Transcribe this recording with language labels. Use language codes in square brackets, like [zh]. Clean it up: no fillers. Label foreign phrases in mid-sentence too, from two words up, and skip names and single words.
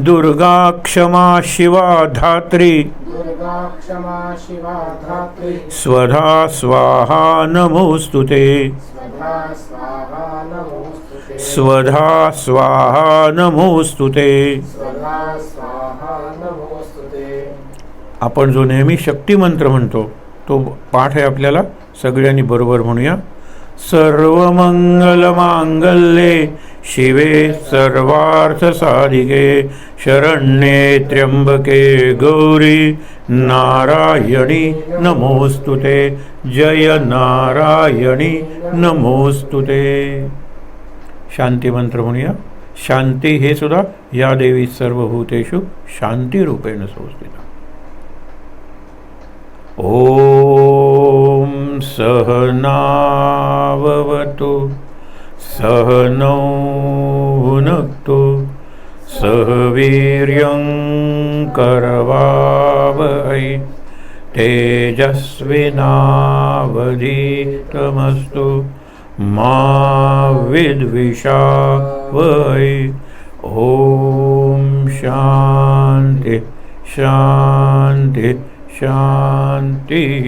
[sa] दुर्गा क्षमा शिवा धात्री, दुर्गा क्षमा शिवा धात्री, स्वधा स्वाहा नमोस्तुते. सदा स्वाहा नमोस्तुते. स्वधा स्वाहा नमोस्तुते. सदा स्वाहा नमोस्तुते. [mr] आपण जो नेहमी शक्ती मंत्र म्हणतो तो पाठ आहे आपल्याला. सगळ्यांनी बरोबर म्हणूया. [sa] सर्वमंगल मांगल्ये शिवे सर्वार्थ साधिके शरण्ये त्र्यंबके गौरी नारायणी नमोस्तुते. जय नारायणी नमोस्तुते. [mr] शांती मंत्र म्हणूया. शांती हे सुद्धा [sa] या देवी सर्वभूतेषु शांतिरूपेण संस्थिता. ओम सहनाववतु सहनौ भुनक्तु सह वीर्यं करवावहै तेजस्विनावधीतमस्तु मा विद्विषावहै. ओम शांति शांति शांती.